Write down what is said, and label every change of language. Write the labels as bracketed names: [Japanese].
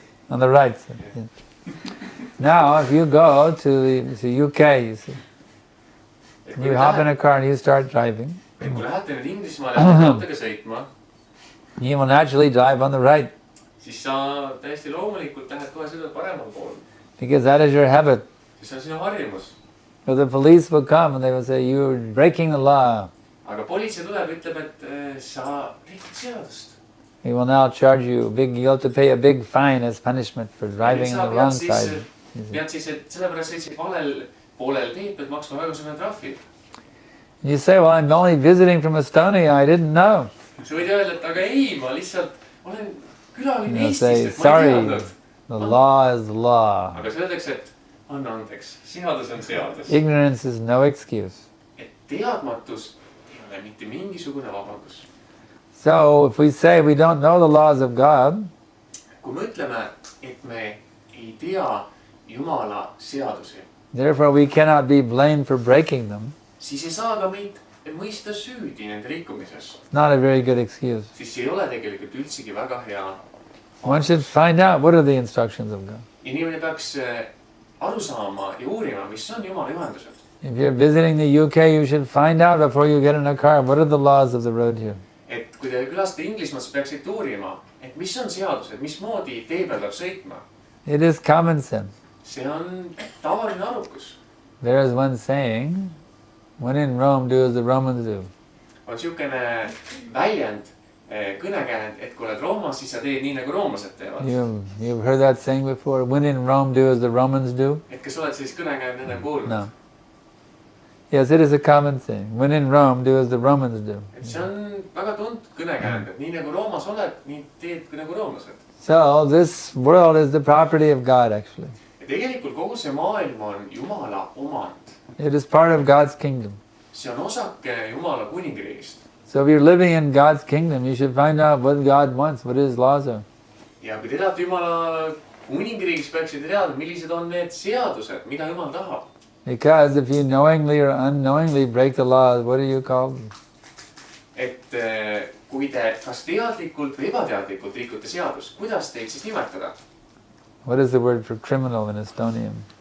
[English] On the right. Yeah. Now, if you go to the UK, you see, you hop in a car and you start driving. [Estonian] Kui lähete nüüd Inglismaale ja autoga sõitma, [English] you will naturally drive on the right. [Estonian] Siis sa täiesti loomulikult lähed kohe sõidad paremal pool. [English] Because that is your habit. [Estonian] Siis on sinu harjumus. [English] But the police will come and they will say, you're breaking the law. [Estonian] Aga politsei tuleb ja ütleb, et sa rikkud seadust. [English] He will now charge you you have to pay a big fine as punishment for driving on the wrong side. [Estonian] Pead siis, et sellepärast sõitsid valel poolel teed pead maksma väga suure trahvi. [English] You say, well, I'm only visiting from Estonia, I didn't know. [Estonian] sa võid öelda, et aga ei, ma lihtsalt olen külaline [English] You [Estonian] Eestist, [English] say, [Estonian] et ma ei [English] sorry, [Estonian] teadnud. [English] the law is the law. [Estonian] aga sa öeldakse, et anna andeks, seadus on seadus. [English] Ignorance is no excuse. [Estonian] et teadmatus ei ole mitte mingisugune vabandus. [English] So if we say we don't know the laws of God, [Estonian] kui me ütleme, et me ei tea Jumala seadusi, [English] therefore we cannot be blamed for breaking them, [Estonian] siis ei saa ka meid mõista süüdi nende rikkumises. [English] not a very good excuse. [Estonian] siis see ei ole tegelikult üldsegi väga hea. [English] One should find out what are the instructions of God. [Estonian] inimene peaks aru saama ja uurima, mis on Jumala juhendused. [English] If you're visiting the UK, you should find out before you get in a car, what are the laws of the road here. [Estonian] et kui te külastate Inglismaad, siis peaksite uurima, et mis on seadused, mismoodi tee peal peab sõitma. [English] It is common sense. [Estonian] see on tavaline arukus. [English] There is one saying, when in Rome, do as the Romans do. [Estonian] on niisugune väljend, kõnekäänd, et kui oled Roomas, siis sa teed nii, nagu roomlased teevad. [English] You've heard that saying before? When in Rome, do as the Romans do? [Estonian] et kas oled sellist kõnekäänd enne kuulnud? [English] No. Yes, it is a common saying. When in Rome, do as the Romans do. [Estonian] et see on väga tuntud kõnekäänd, et nii nagu Roomas oled, nii teed nagu roomlased. [English] So this world is the property of God, actually. [Estonian] ja tegelikult kogu see maailm on Jumala omand. [English] It is part of God's kingdom. [Estonian] see on osake Jumala kuningriigist. [English] So if you're living in God's kingdom, you should find out what God wants, what His laws are. [Estonian] ja kui te elate Jumala kuningriigis, peaksite teada, millised on need seadused, mida Jumal tahab. [English] Because if you knowingly or unknowingly break the laws, what are you called? [Estonian] et kui te kas teadlikult või ebateadlikult rikute seadust, kuidas teid siis nimetada? [English] What is the word for criminal in Estonian?